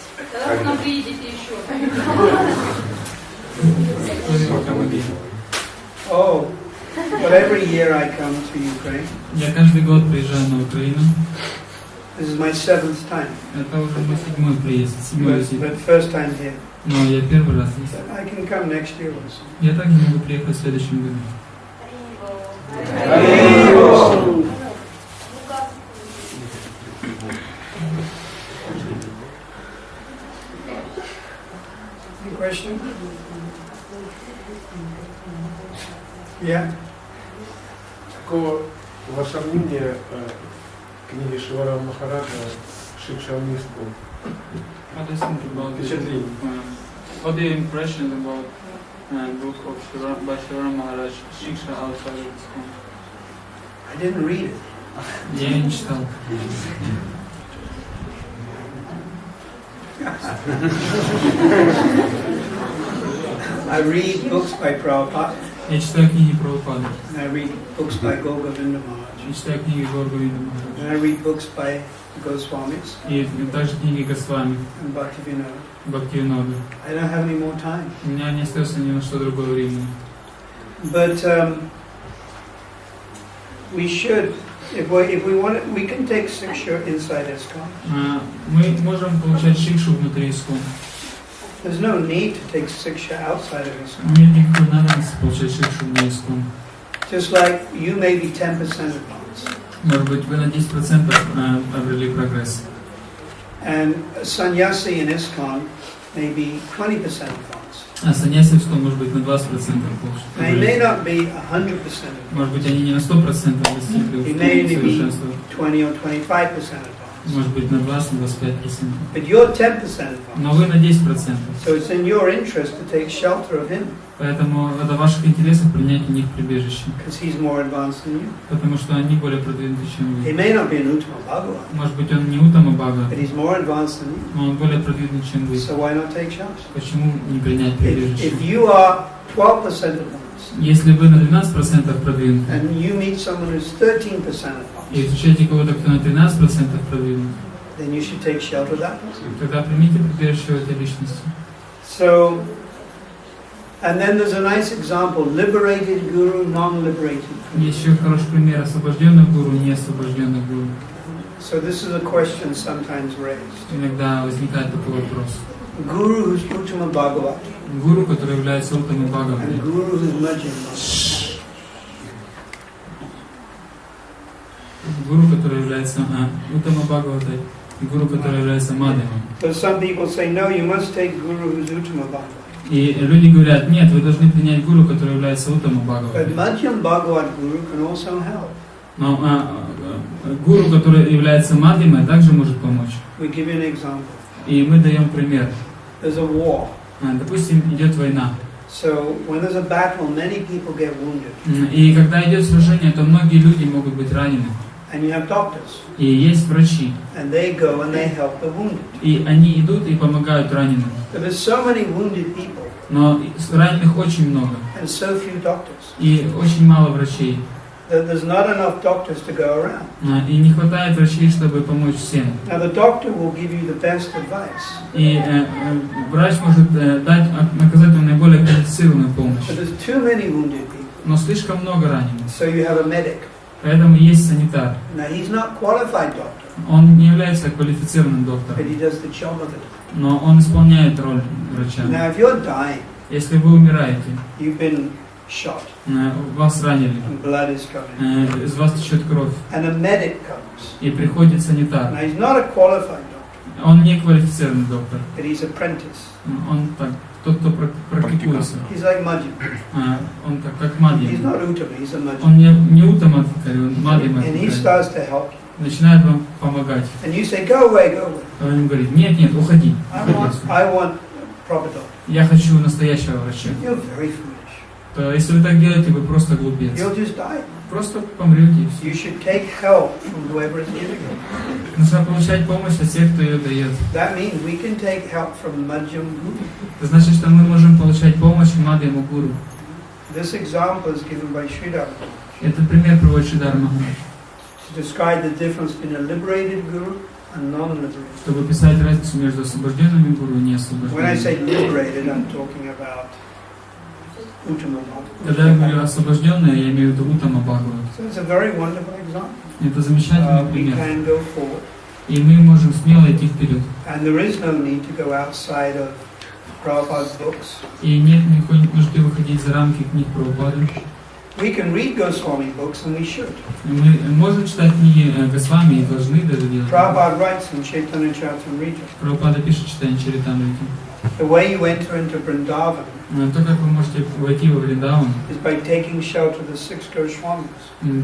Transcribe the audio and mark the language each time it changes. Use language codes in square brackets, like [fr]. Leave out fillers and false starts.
[ru] Когда вы нам приедете еще? [en] Oh, well, every year I come to Ukraine. [ru] Я каждый год приезжаю на Украину. [en] This is my 7th time, [ru] Это уже мой 7-й приезд, 7-й визит. [en] but first time here. [ru] Но я первый раз здесь. [en] I can come next year also. [ru] Я также могу приехать в следующем году. [en] Any question? Yeah. [ru] Каково ваше мнение о книге Шивара Махараджа «Шикшамисту»? [en] What do you think about [ru] Впечатление. [en] What are your impressions about book of Shivara Maharaj, Shiksha outside of school? I didn't read it. [ru] Я ее не читал. [en] I read books by Prabhupada, [ru] Я читаю книги Прабхупады. [en] and I read books by Govinda Maharaj, [ru] Я читаю книги Роберта Ньюхэма [en] and I read books by Goswamis [ru] и также книги Госвами, [en] and Bhaktivinoda. [ru] Бхактивинода. [en] I don't have any more time. [ru] У меня не остается ни на что другое времени. [en] But we should, if we want it, we can take Siksha inside ISKCON. [ru] Мы можем получать шикшу внутри ИСКОН. [en] There's no need to take Siksha outside of ISKCON. [ru] Нет никакой надобности получать шикшу вне ИСКОН. [en] Just like you may be 10% advanced. [ru] Может быть, вы на 10% обрели прогресс. [en] And a sannyasi in ISKCON may be 20% advanced. [ru] А саньяси в 100 может быть на 20% [en] They may not be 100% advanced. [ru] Может быть, они не на 100% достигли [en] They may only be [ru] совершенства. [en] 20 or 25% advanced. [ru] Может быть, на 20-25%. [en] But you're 10% advanced. [ru] Но вы на 10%. [en] So it's in your interest to take shelter of him, [ru] Поэтому это в ваших интересах принять у них прибежище. [en] because he's more advanced than you. [ru] Потому что они более продвинуты, чем [en] He [ru] вы. [en] may not be an Uttama Bhagavan, [ru] Может быть, он не Утама Бага, [en] but he's more advanced than you. [ru] но он более продвинут, чем вы. [en] So why not take shelter? [ru] Почему не принять прибежище? [en] If you are 12% advanced, [ru] Если вы на 12% продвинуты, [en] and you meet someone who's 13% [ru] и [en] advanced, [ru] встречаете кого-то, кто на 13% продвинут, [en] then you should take shelter of that person. [ru] тогда примите прибежище у этой личности. [en] So, and then there's a nice example, liberated guru, non-liberated guru. [ru] Есть еще хороший пример освобожденных гуру, не освобожденных гуру. [en] So this is a question sometimes raised. [ru] Иногда возникает такой вопрос. [en] Guru who's Uttama Bhagavat, [ru] Гуру, который является Утамой [en] and [ru] Бхагаватой, [en] guru who's Madhyam Bhagavat. [ru] гуру, который является Утама Бхагаватой, и гуру, который является Мадхавом. [en] So some people say, no, you must take guru who's Uttama Bhagavat. [ru] И люди говорят, нет, вы должны принять гуру, который является Утама [en] But [ru] Бхагаватой. [en] Madhyam Bhagavat guru can also help. [ru] Но гуру, который является Мадхимой, также может помочь. [en] We give you an example. [ru] И мы даем пример. [en] There's a war. [ru] Допустим, идет война. [en] So when there's a battle, many people get wounded. [ru] И когда идет сражение, то многие люди могут быть ранены. [en] And you have doctors. [ru] И есть врачи. [en] And they go and they help the wounded. [ru] И они идут и помогают раненым. [en] But there's so many wounded people [ru] Но раненых очень много. [en] and so few doctors. [ru] И очень мало врачей. [en] There's not enough doctors to go around. [ru] И не хватает врачей, чтобы помочь всем. [en] Now the doctor will give you the best advice. [ru] И врач может оказать вам наиболее квалифицированную помощь. [en] But there's too many wounded people. [ru] Но слишком много раненых. [en] So you have a medic. [ru] Поэтому есть санитар. [en] Now he's not qualified doctor. [ru] Он не является квалифицированным доктором, [en] But he does the job of it. [ru] но он исполняет роль врача. [en] Now if you're dying, [ru] Если вы умираете, [en] you've been shot, [ru] вас ранили, [en] and blood is coming, [ru] из вас течет кровь, [en] and a medic comes. [ru] и приходит санитар. [en] Now he's not a qualified doctor, [ru] Он не квалифицированный доктор, [en] but he's apprentice. [ru] он так, тот, кто практикуется. [en] He's like Majid. [ru] Он так, как [en] He's [ru] мадья. [en] not Uttama, he's a Majid. [ru] Он не утамадхикари, он [en] And he [ru] мадья. [en] starts to help you. [ru] Начинает вам помогать. [en] And you say, go away, go away. [ru] Он ему говорит, нет, уходи. [en] I want proper doctor. [ru] Я хочу настоящего врача. [en] You're very foolish. [ru] То если вы так делаете, вы просто глупец. [en] You'll just die. [ru] Просто помрете и все. [en] You should take help from whoever is giving it. [ru] Нужно получать помощь от тех, кто ее дает. [en] That means we can take help from Madhyam Guru. [ru] Это значит, что мы можем получать помощь Мадьяму Гуру. [en] This example is given by Sridhar [ru] Этот пример приводит Шридар Махарадж, [en] to describe the difference between a liberated guru and non-liberated. [ru] чтобы писать разницу между освобожденными гуру и [en] When I say [ru] неосвобожденными. [en] liberated, I'm talking about Uttama [ru] Когда я говорю [en] Bhakti. [ru] освобожденные, я имею в виду Уттама Бхагават. [en] So it's a very wonderful example. [ru] Это замечательный [en] We [ru] пример. [en] can go forward, [ru] И мы можем смело идти вперед. [en] and there is no need to go outside of Prabhupada's books. [ru] И нет никакой нужды выходить за рамки книг Прабхупады. [en] We can read Goswami books, and we should. [ru] Мы можем читать книги Госвами и должны даже делать. [en] Prabhupada writes in Chaitanya Charitamrita, [ru] Прабхупада пишет Чайтаньи Чаритамрити. [en] the way you enter into Vrindavan [ru] То, как вы можете войти во Вриндаван, [en] is by taking shelter of the 6 Goswamis,